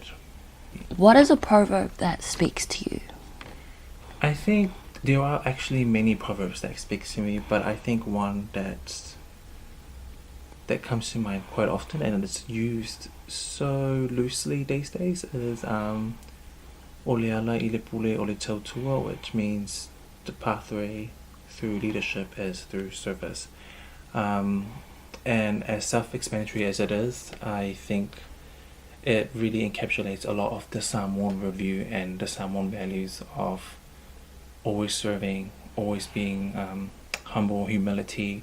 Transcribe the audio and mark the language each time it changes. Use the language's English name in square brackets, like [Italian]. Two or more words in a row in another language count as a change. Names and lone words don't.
[English] What is a proverb that speaks to you? I think there are actually many proverbs that speak to me, but I think one that comes to mind quite often, and it's used so loosely these days, is [Samoan] Ole ala I le pule o le tautua, [English] which means the pathway through leadership is through service. And as self-explanatory as it is, I think it really encapsulates a lot of the Samoan review and the Samoan values of always serving, always being humble, humility.